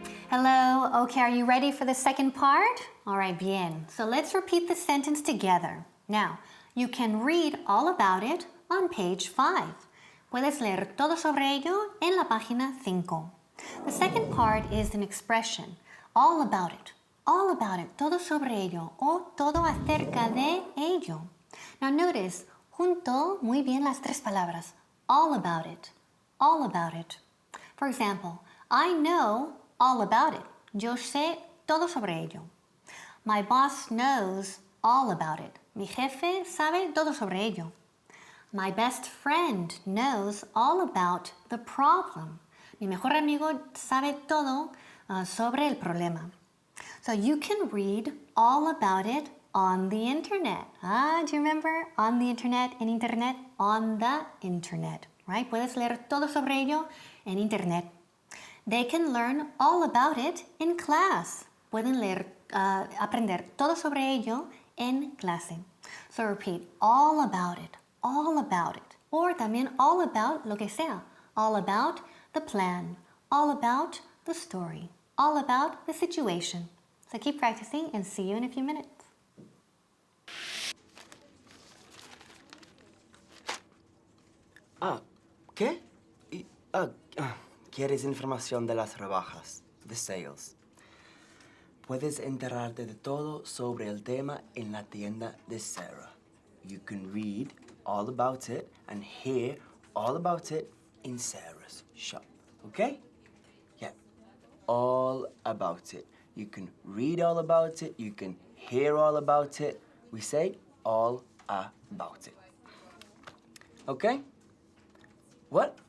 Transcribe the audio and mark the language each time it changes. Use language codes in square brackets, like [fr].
[en] Hello, okay, are you ready for the second part? All right, bien. So let's repeat the sentence together. Now, you can read all about it on page 5. [es] Puedes leer todo sobre ello en la página 5. [en] The second part is an expression, all about it, [es] todo sobre ello, o todo acerca de ello. [en] Now notice, [es] junto muy bien las tres palabras, [en] all about it, all about it. For example, I know all about it, [es] yo sé todo sobre ello. [en] My boss knows all about it, [es] mi jefe sabe todo sobre ello. [en] My best friend knows all about the problem. [es] Mi mejor amigo sabe todo sobre el problema. [en] So you can read all about it on the internet. Do you remember? On the internet, [es] en internet, [en] on the internet, right? [es] Puedes leer todo sobre ello en internet. [en] They can learn all about it in class. [es] Pueden leer, aprender todo sobre ello en clase. [en] So repeat, all about it, all about it. Or [es] también [en] all about [es] lo que sea. [en] All about the plan, all about the story, all about the situation. So keep practicing and see you in a few minutes. [es] ¿Qué? ¿Quieres información de las rebajas? [en] The sales. [es] Puedes enterarte de todo sobre el tema en la tienda de Sarah. [en] You can read all about it and hear all about it in Sarah's shop. Okay? Yeah. All about it. You can read all about it. You can hear all about it. We say all about it. Okay? What?